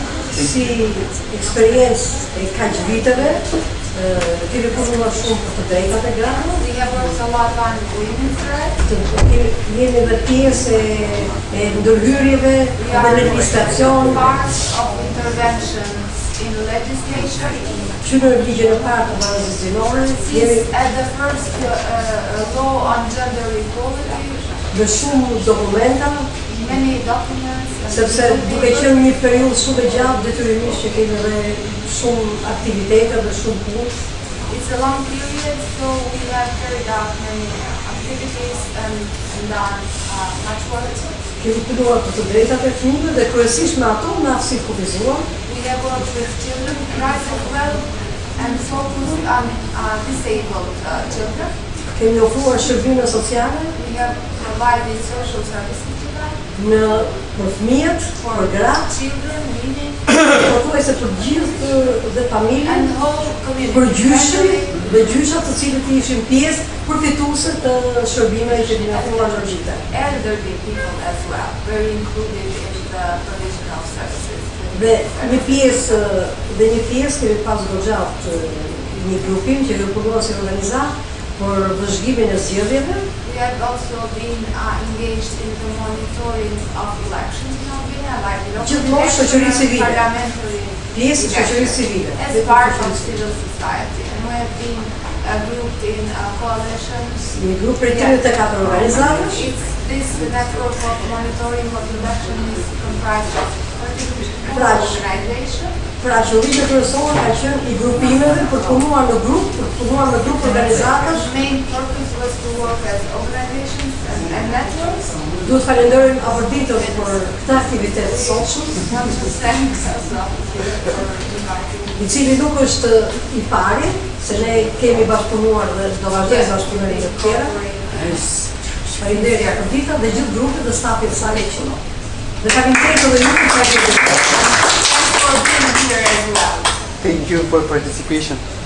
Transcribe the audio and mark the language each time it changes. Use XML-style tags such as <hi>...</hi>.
<sq>Si eksperiencë e kaq viteve, kemi punuar shumë për të drejtat e grave.</sq> <en>We have worked a lot on women's rights.</en> <sq>Jemi dhe pjesë e ndërhyrjeve dhe legjislacion.</sq> <en>Part of interventions in legislation.</en> <sq>Që në ligjin e parë të bazës zinore,</sq> <en>At the first law on gender equality.</en> <sq>Dhe shumë dokumenta.</sq> <en>Many documents.</en> <sq>Sepse duke qenë një periudhë shumë e gjatë, detyrimisht që kemi dhe shumë aktivitete dhe shumë punë.</sq> <en>It's a long period, so we have carried out many activities and done much work.</en> <sq>Kemi punuar për të drejtat e fëmijëve dhe kryesisht me ato në aftësi kufizuar.</sq> <en>We have worked with children's rights as well and focused on disabled children.</en> <sq>Kemi ofruar shërbime sociale.</sq> <en>We have provided social services to them.</en> <sq>Për fëmijët, për gratë,</sq> <en>children, women,</en> <sq>pothuajse për gjithë dhe familjen,</sq> <en>and the whole community.</en> <sq>Për gjyshin dhe gjyshat të cilët ishin pjesë përfituese të shërbimeve që kemi ofruar në vite.</sq> <en>Elderly people as well, very included in the provisional services.</en> <sq>Dhe një pjesë kemi pas goxhat një grupim që kemi punuar si organizat për vëzhgimin e zgjedhjeve.</sq> <en>We have also been engaged in the monitoring of elections in Albania, like</en> <sq>Gjithmonë shoqëri civile.</sq> <en>Parliamentary</en> <sq>Pjesë e shoqërisë civile.</sq> <en>as part of civil society. And we have been grouped in coalitions.</en> <sq>Një grup prej 34 organizatësh.</sq> <en>This network of monitoring of election is comprised of 34 organizations.</en> <sq>Pra qëllimi kryesor ka qenë i grupimeve për punuar në grup organizatash.</sq> <en>The main purpose was to work as organizations and networks.</en> <sq>Duhet falenderojm Afërditën për këtë aktivitet sotshëm, i cili nuk është i pari, se ne kemi bashkëpunuar dhe do vazhdojmë bashkëpunojmë të tjera. Faleminderit Afërdita dhe gjithë grupit dhe stafit të sale që në. Dhe faleminderit edhe ju për</sq> <en>Thank you for participation.</en>